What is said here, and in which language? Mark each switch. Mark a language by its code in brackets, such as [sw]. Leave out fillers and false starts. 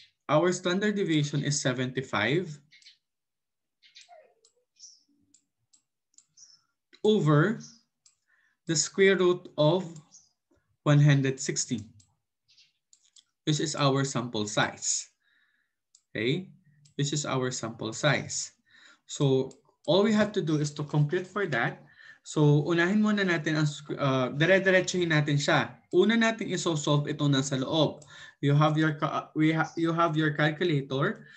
[en] Our standard deviation is 75 over the square root of 160. This is our sample size. Okay, this is our sample size. So all we have to do is to compute for that. [tl] So unahin muna natin ang dire-diretsuhin natin siya. Una natin iso-solve ito nasa loob. [en] You have your calculator.